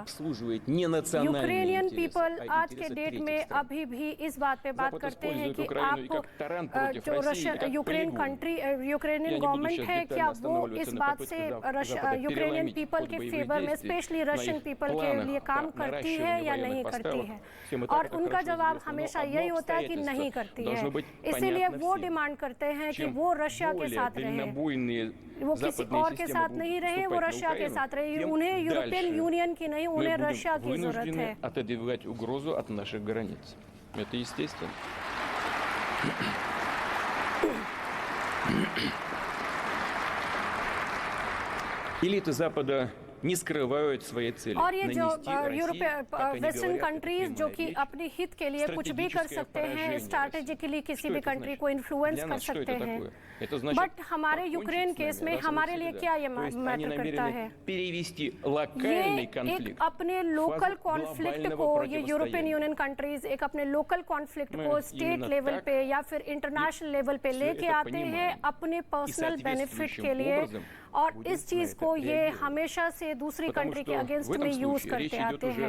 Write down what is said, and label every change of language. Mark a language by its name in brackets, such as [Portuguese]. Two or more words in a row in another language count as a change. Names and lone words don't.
[English] Ukrainian people [Hindi] आज के डेट में अभी भी इस बात पे बात करते हैं कि आप जो रशिया [English] Ukrainian government [Hindi] है, क्या वो इस बात से [English] Ukrainian people [Hindi] के फेवर में, [English] specially Russian people [Hindi] के लिए काम करती है या नहीं करती है? और उनका जवाब हमेशा यही होता है कि नहीं करती है। इसीलिए वो डिमांड करते हैं कि वो रशिया के साथ रहे, वो किसी और के साथ नहीं रहे, वो रशिया के साथ रहे। उन्हें यूरोपियन यूनियन की नहीं, उन्हें रशिया की जरूरत है। [Russian] Элиты Запада не скрывают свои цели. [Hindi] और ये जो [English] western countries [Hindi] जो कि अपने हित के लिए कुछ भी कर सकते हैं, स्ट्रैटेजिकली किसी भी कंट्री को इन्फ्लुएंस कर सकते हैं, बट हमारे यूक्रेन केस में हमारे लिए क्या ये मैटर करता है? ये एक अपने [English] local conflict [Hindi] को, ये यूरोपियन यूनियन कंट्रीज एक अपने [English] local conflict [Hindi] को [English] state level [Hindi] पे या फिर [English] international level [Hindi] पे लेके आते हैं अपने [English] personal benefit [Hindi] के लिए, और इस चीज को ये हमेशा से दूसरी कंट्री के अगेंस्ट में यूज करते आते हैं।